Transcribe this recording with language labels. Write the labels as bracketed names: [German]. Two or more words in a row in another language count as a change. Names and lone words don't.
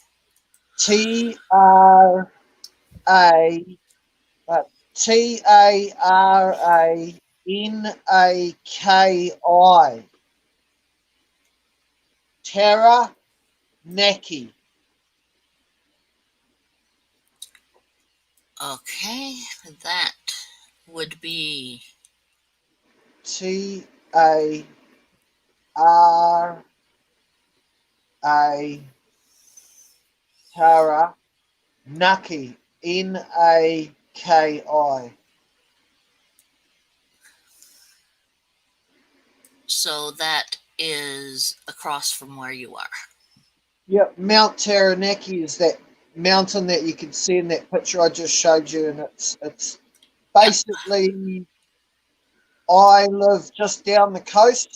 [English] Taranaki. Taranaki. Okay, that would be Taranaki. Taranaki. Naki. so that is across from where you are. Yep, Mount Taranaki is that mountain that you can see in that picture I just showed you, and it's basically I live just down the coast.